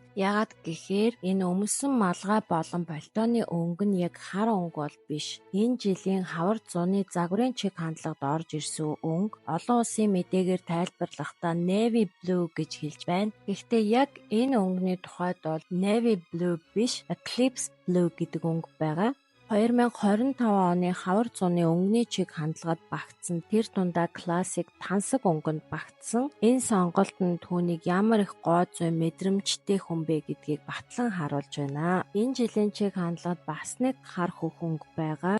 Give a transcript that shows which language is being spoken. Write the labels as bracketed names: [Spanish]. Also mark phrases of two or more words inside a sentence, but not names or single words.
[Mongolian] Ягаад гэхээр энэ өмсөн малгай болон пальтоны өнгө нь яг хар өнгө бол биш. Энэ жилийн хавар зуны загварын чиг хандлагад орж ирсэн өнгө. Олон улсын мэдээгээр тайлбарлахдаа [English] navy blue [Mongolian] гэж хэлж байна. Гэхдээ яг энэ өнгөний тухайд бол [English] navy blue [Mongolian] биш, [English] eclipse blue [Mongolian] гэдэг өнгө байгаа. 2025 оны хавар зуны өнгөний чиг хандлагад багтсан тэр дундаа классик тансаг өнгөнд багтсан. Энэ сонголт нь түүнийг ямар их гоо зүй мэдрэмжтэй хүн бэ гэдгийг батлан харуулж байна. Энэ жилийн чиг хандлагад бас нэг хар хөх өнгө байгаа.